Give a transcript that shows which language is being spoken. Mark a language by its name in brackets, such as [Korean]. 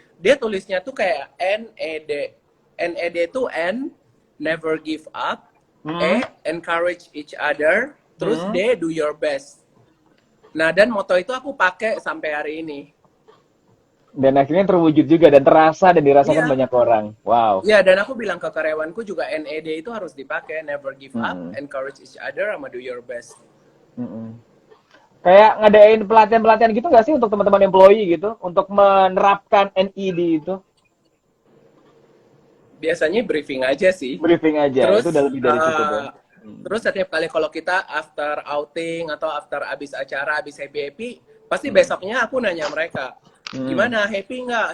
[Indonesian] Dia tulisnya tuh kayak NED. NED tuh N, [English] never give up. E, encourage each other. Terus D, do your best. [Indonesian] Nah, dan moto itu aku pakai sampai hari ini. Dan akhirnya terwujud juga dan terasa dan dirasakan Iya. banyak orang. Wow. Ya, dan aku bilang ke karyawanku juga NED itu harus dipakai. [English] Never give up, encourage each other, sama do your best. [Indonesian] Kayak ngadain pelatihan-pelatihan gitu nggak sih untuk teman-teman employee gitu? Untuk menerapkan NED itu? Biasanya briefing aja sih. Briefing aja, Terus, itu udah lebih dari cukup ya. Terus setiap kali kalau kita after outing atau after abis acara, abis happy-happy, pasti besoknya aku nanya mereka, gimana, happy nggak?